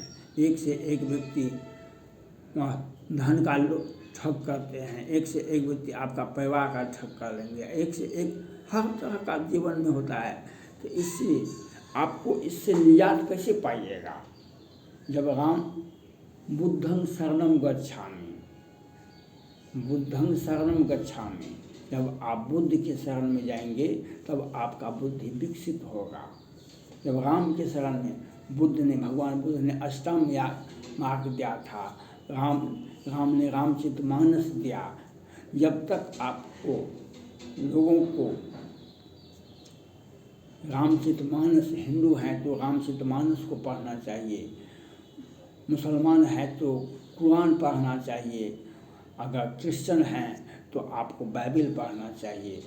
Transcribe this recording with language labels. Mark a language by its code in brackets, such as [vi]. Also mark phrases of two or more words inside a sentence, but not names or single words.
[hi] एक से एक व्यक्ति धन का ठग करते हैं, एक से एक व्यक्ति आपका परिवार का ठग कर लेंगे, एक से एक हर तरह का जीवन में होता है। तो इसलिए आपको इससे निजात कैसे पाइएगा? जब राम [pi] बुद्धं शरणं गच्छामि, बुद्धं शरणं गच्छामि, [hi] जब आप बुद्ध के शरण में जाएंगे तब आपका बुद्धि विकसित होगा। जब राम के शरण में भगवान बुद्ध ने अष्टम मार्ग दिया था, राम ने रामचरितमानस दिया। जब तक आपको लोगों को रामचरितमानस, हिंदू हैं तो रामचरितमानस को पढ़ना चाहिए, मुसलमान हैं तो कुरान पढ़ना चाहिए, अगर क्रिश्चियन हैं तो आपको बाइबिल पढ़ना चाहिए।